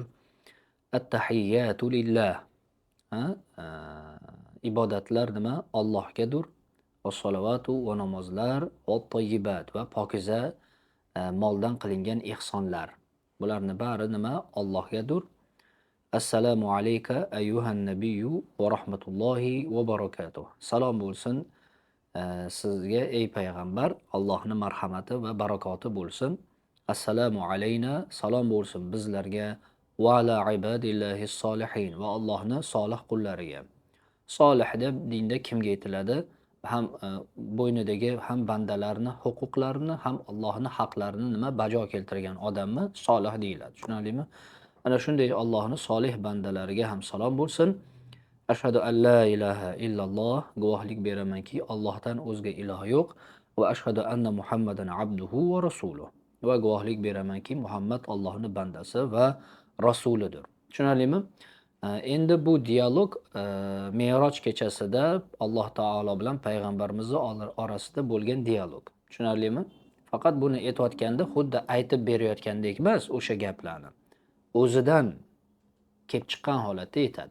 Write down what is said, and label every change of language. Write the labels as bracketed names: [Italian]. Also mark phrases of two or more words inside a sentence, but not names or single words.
[Arabic] التحيات لله. [Uzbek] Ibodatlar nima? Allohgadir. [Arabic] والصلوات [Uzbek] va namozlar [Arabic] والطيبات [Uzbek] va pokiza moldan qilingan ihsonlar. Bularning bari nima? Allohgadir. [Arabic] السلام عليك أيها النبي ورحمة الله وبركاته. [Uzbek] Salom bo'lsin sizga ey payg'ambar, Allohning marhamati va barakoti bo'lsin. [Arabic] السلام علينا, [Uzbek] salom bo'lsin bizlarga [Arabic] وعلى عباد الله الصالحين [Uzbek] va Allohning solih qullariga. Solih deb dinda kimga aytiladi? Ham bo'ynidagi ham bandalarning huquqlarini, ham Allohning haqlarini nima bajo keltirgan odamni solih deyiladi. Tushunarlimi? Ana shunday Allohning solih bandalariga ham salom bo'lsin. [Arabic] أشهد أن لا إله إلا الله, [Uzbek] guvohlik beramanki Allohdan o'zga iloh yo'q [Arabic] وأشهد أن محمدا عبده ورسوله. [Uzbek] Va guvohlik beramanki Muhammad Allohning bandasi va rasulidir. Tushunarlimi? Endi bu dialog Me'roj kechasida Alloh taolo bilan payg'ambarimiz orasida bo'lgan dialog. Tushunarlimi? Faqat buni aytayotganda xuddi aytib berayotgandek emas, o'sha gaplarni o'zidan kelib chiqqan holatda aytadi.